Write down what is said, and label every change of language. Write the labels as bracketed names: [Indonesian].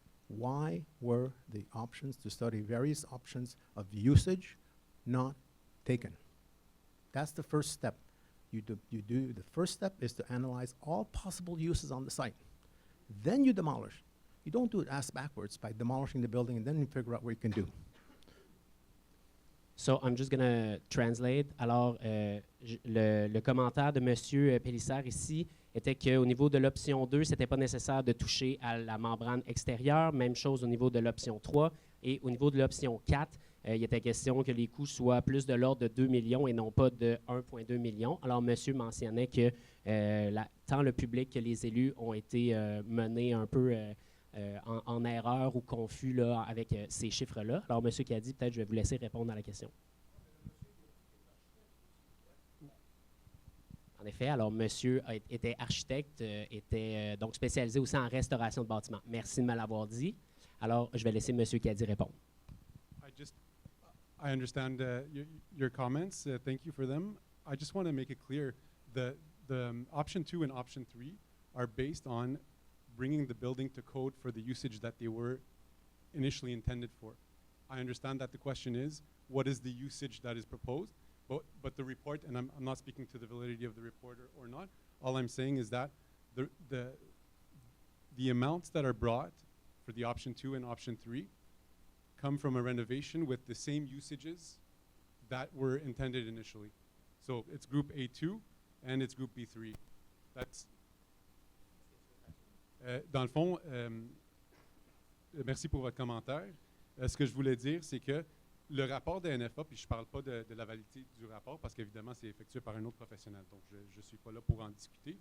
[English] Why were the options to study various options of usage not taken? That's the first step. The first step is to analyze all possible uses on the site. Then you demolish. You don't do it ass backwards by demolishing the building and then you figure out what you can do. So I'm just going to translate. [French] Alors, le commentaire de M. Pélissard ici était qu'au niveau de l'option 2, ce n'était pas nécessaire de toucher à la membrane extérieure. Même chose au niveau de l'option 3. Et au niveau de l'option 4, il était question que les coûts soient plus de l'ordre de 2 millions et non pas de 1,2 million. Alors, monsieur mentionnait que tant le public que les élus ont été menés un peu en erreur ou confus là, avec ces chiffres-là. Alors, monsieur Caddy, peut-être je vais vous laisser répondre à la question. En effet, alors monsieur était architecte, était donc spécialisé aussi en restauration de bâtiments. Merci de me l'avoir dit. Alors, je vais laisser monsieur Caddy répondre. [English] I understand your comments. Thank you for them. I just want to make it clear that the option 2 and option 3 are based on bringing the building to code for the usage that they were initially intended for. I understand that the question is, what is the usage that is proposed? But the report, and I'm not speaking to the validity of the report or not, all I'm saying is that the amounts that are brought for the option 2 and option 3 come from a renovation with the same usages that were intended initially. So it's group A2 and it's group B3. [French] That's dans le fond, merci pour votre commentaire. Ce que je voulais dire, c'est que le rapport de NFA, puis je ne parle pas de la validité du rapport, parce qu'évidemment, c'est effectué par un autre professionnel, donc je ne suis pas là pour en discuter.